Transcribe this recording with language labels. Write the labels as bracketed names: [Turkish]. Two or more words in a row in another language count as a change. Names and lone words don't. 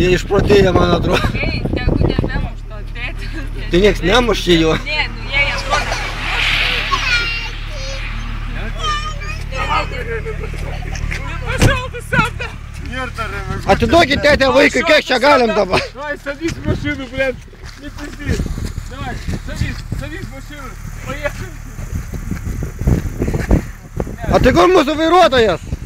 [Lithuanian] Jie išprotėję, man atrodo. Ei, tegu nebemuš to tėtį. Tai nieks nemušė jo. Ne, nu jie atrodo pašaltų samdą. Atiduokit tėtę vaikui, kiek čia galim dabar. [Russian] Давай, садись в машину, блядь. Не пизди. Давай, садись в машину. Поехали. [Lithuanian] A tai kur mūsų vairuotojas?